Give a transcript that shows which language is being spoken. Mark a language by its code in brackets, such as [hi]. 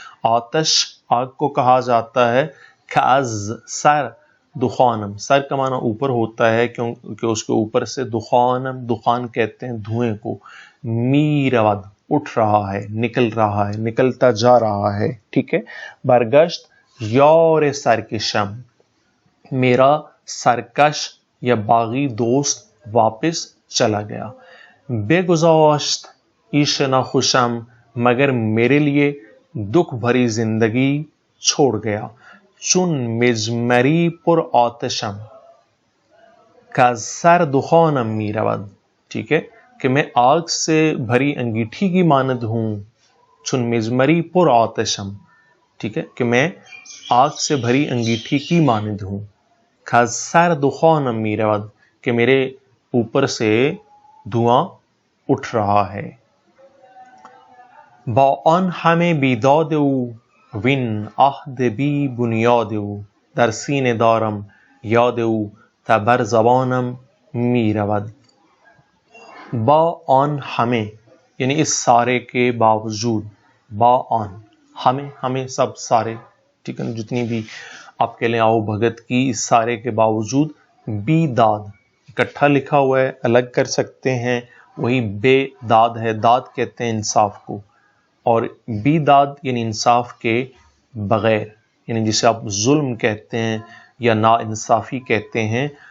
[ur] آتش آگ کو کہا جاتا ہے. [fa] کاز سر دخانم، [ur] سر کا معنی اوپر ہوتا ہے کیونکہ اس کے اوپر سے دخانم، دخان کہتے ہیں دھوئیں کو. می رود اٹھ رہا ہے، نکل رہا ہے، نکلتا جا رہا ہے، ٹھیک ہے. [fa] برگشت یار سرکشم، [ur] میرا سرکش یا باغی دوست واپس چلا گیا. [fa] بے گذاشت عیش ناخوشم [ur] مگر میرے لیے دکھ بھری زندگی چھوڑ گیا. [fa] چون مجمری پر آتشم کز سر دخانم می رود، [ur] ٹھیک ہے، کہ میں آگ سے بھری انگیٹھی کی مانند ہوں. [fa] چون مجمری پر آتشم، [ur] ٹھیک ہے، کہ میں آگ سے بھری انگیٹھی کی مانند ہوں. [fa] کز سر دخانم می رود [ur] کہ میرے اوپر سے دھواں اٹھ رہا ہے. [fa] با آن همه بیداد او وین عهد بی بنیاد او در سینه دارم یاد او تا بر زبانم می رود. [ur] با آن همه یعنی اس سارے کے باوجود، با آن ہمیں، ہمیں سب سارے، ٹھیک ہے، جتنی بھی آپ کہہ لیں آؤ بھگت کی، اس سارے کے باوجود. بی داد اکٹھا لکھا ہوا ہے، الگ کر سکتے ہیں، وہی بے داد ہے، داد کہتے ہیں انصاف کو، اور بی داد یعنی انصاف کے بغیر، یعنی جسے آپ ظلم کہتے ہیں یا نا انصافی کہتے ہیں.